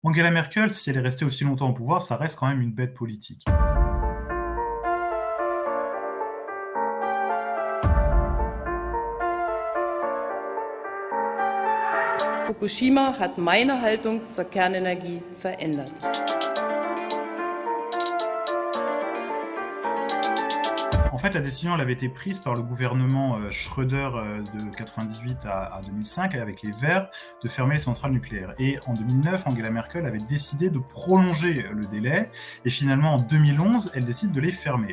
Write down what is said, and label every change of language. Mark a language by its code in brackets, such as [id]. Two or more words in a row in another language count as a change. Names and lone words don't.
[fr] Angela Merkel, si elle est restée aussi longtemps au pouvoir, ça reste quand même une bête politique. [de] Fukushima hat meine Haltung zur Kernenergie verändert. [fr] En fait, la décision, elle avait été prise par le gouvernement Schröder de 98 à 2005 avec les Verts de fermer les centrales nucléaires. Et en 2009, Angela Merkel avait décidé de prolonger le délai et finalement en 2011, elle décide de les fermer.